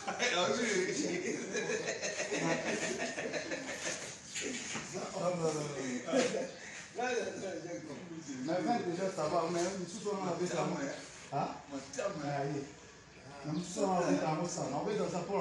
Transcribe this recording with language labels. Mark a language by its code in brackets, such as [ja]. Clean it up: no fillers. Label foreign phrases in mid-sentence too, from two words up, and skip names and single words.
[fr] Mais 20 déjà ça va, mais tout ça on a fait ça. Ah? Aí. [pt] Não precisa mais ver a moça, não vê dançar por lá.